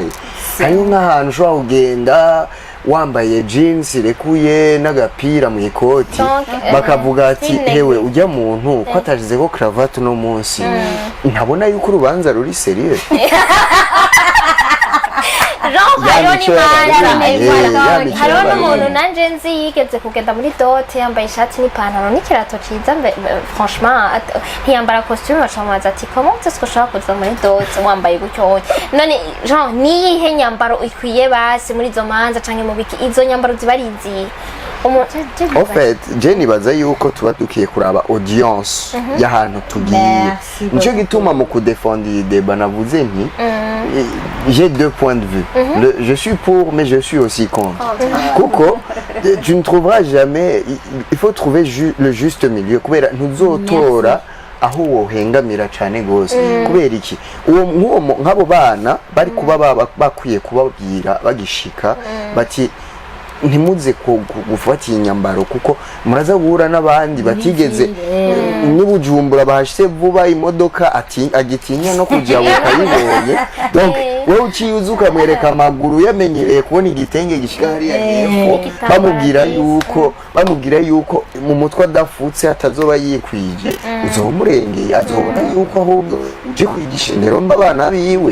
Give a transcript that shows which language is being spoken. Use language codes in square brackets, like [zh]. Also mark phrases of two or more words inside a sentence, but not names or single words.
[rn] Hariho nk'ahantu ushobora kugenda wambaye jeans rekuye n'agapira mu ikoti bakavuga ati hewe ujya muntu ko atajize ko cravate no munsi ntabona yuko urubanza ruri serieux. hariho n'umuntu nanje nzi yigeze kugenda muri dote yambaye ishati n'ipantaro n'ikirato ciza franchement ntiyambara costume bacamubaza ati [fr] comment est-ce que [rn] ushobora kuza muri dote wambaye gutyo none genre niyihe nyambaro ikwiye basi muri izo manza canke mu biki izo nyambaro ziba ari izihe? [fr] En fait je [rn] nibaza yuko tuba dukiye kuraba audience y'ahantu tugiye nico gituma mu kudefendre iyi débat navuze nti [fr] j'ai deux points de vue. Je suis pour mais je suis aussi contre. Kuko tu ne trouveras jamais, il faut trouver le juste milieu [rn] kubera ntuzotora aho wohengamira cyane gose kubera iki uwo nk'abo bana bari kuba bakwiye kubabwira bagishika bati ntimuze gufata inyambaro kuko muraza guhura n'abandi batigeze n'ubujumbura bahashye vuba imodoka agitinya no kujya ukayibonye donc wowe uciye ukamwereka amaguru yamenyereye kubona igitenge gishika hariya hepfo bamubwira yuko mu mutwe adafutse atazoba yikwije uzomurengeye azobona yuko ahubwo uje kwigisha indero abana biwe.